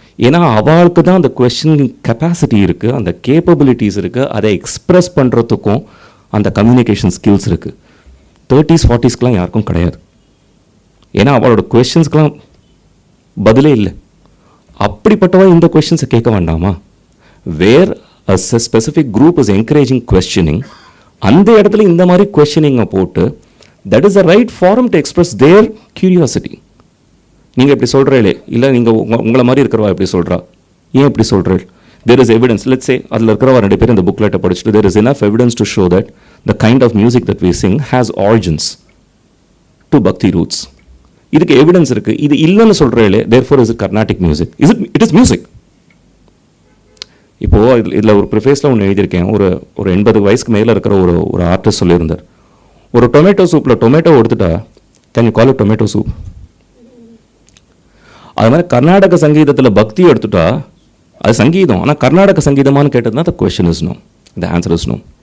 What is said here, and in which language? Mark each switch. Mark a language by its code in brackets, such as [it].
[ta] ஏன்னா அவளுக்கு தான் அந்த கொஸ்டின் கெப்பாசிட்டி இருக்குது, அந்த கேப்பபிலிட்டிஸ் இருக்குது, அதை எக்ஸ்ப்ரெஸ் பண்ணுறதுக்கும் அந்த கம்யூனிகேஷன் ஸ்கில்ஸ் இருக்குது. 30s 40ஸ்க்கெலாம் யாருக்கும் கிடையாது. ஏன்னா அவளோட கொஸ்டின்ஸ்க்கெலாம் பதிலே இல்லை. அப்படிப்பட்டவா இந்த கொஸ்டின்ஸை கேட்க வேண்டாமா? [en] where a specific group is encouraging questioning, [ta] அந்த இடத்துல இந்த மாதிரி questioning-ஐ போட்டு [en] that is the right forum to express their curiosity. [ta] நீங்கள் இப்படி சொல்கிறீங்களே, இல்லை நீங்கள் உங்களை மாதிரி இருக்கிறவா எப்படி சொல்கிறா, ஏன் இப்படி சொல்கிறீள்? [en] there is evidence, let's say [ta] அதில் இருக்கிறவா 2 பேர் இந்த புக்லெட்டை படிச்சுட்டு [en] there is enough evidence to show that the kind of music that we sing has origins to bhakti roots. [ta] இதுக்கு எவிடன்ஸ் இருக்குது. இது இல்லைன்னு சொல்கிறீங்களே, [en] therefore is it Carnatic music? It is music. [ta] இப்போது இதில் ஒரு ப்ரிஃபேஸில் ஒன்று எழுதியிருக்கேன். ஒரு 80 வயசுக்கு மேலே இருக்கிற ஒரு ஆர்டிஸ்ட் சொல்லியிருந்தார், ஒரு டொமேட்டோ சூப்பில் டொமேட்டோ எடுத்துட்டா [en] Can you call it tomato soup? [ta] அது மாதிரி கர்நாடக சங்கீதத்தில் பக்தி எடுத்துட்டா அது சங்கீதம், ஆனால் Karnataka சங்கீதமானு கேட்டதுனா [en] the question is no, [ta] the answer is no.